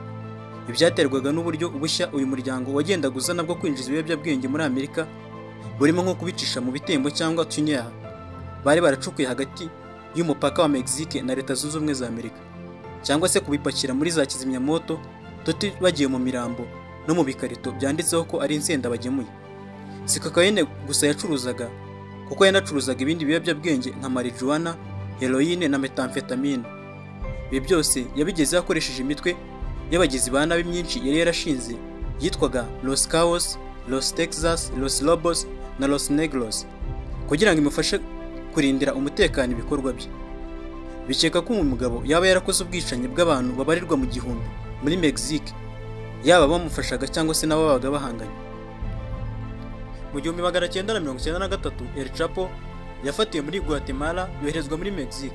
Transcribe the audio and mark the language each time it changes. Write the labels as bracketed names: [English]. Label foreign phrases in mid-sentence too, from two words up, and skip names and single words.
[Kinyarwanda] Ibyaterwaga n'uburyo bushya uyu muryango wagendaga uzana bwo kwinjiza ibiyobyabwenge muri Amerika, burimo nko kubicisha mu bitembo cyangwa tunnel bari baracukuye hagati y'umupaka wa Mexique na Leta Zunze Ubumwe za Amerika, cyangwa se kubipakira muri za kizimyamoto tuti bagiye mu mirambo no mu bikarito byanditseho ko ari insenda bagemuye. Si kokaine gusa yacuruzaga, kuko yanacuruzaga ibindi biyobyabwenge nka marijuana, heroine na methamphetamine. Ibi byose yabigezeho akoresheje imitwe y'abagizi ba nabi myinshi yari yarashinze yitwaga Los Caos, Los Texas, Los Lobos na Los Negros, kugira ngo imufashe kurindira umutekano ibikorwa bye. Bikeka ko umugabo yaba yarakoze ubwicanyi bw'abantu babarirwa mu gihumbi muri Mexique, yaba bamufashaga cyangwa se nabo babaga bahanganye. Mu 1993, El Chapo yafatiwe muri Guatemala yoherezwa muri Mexique.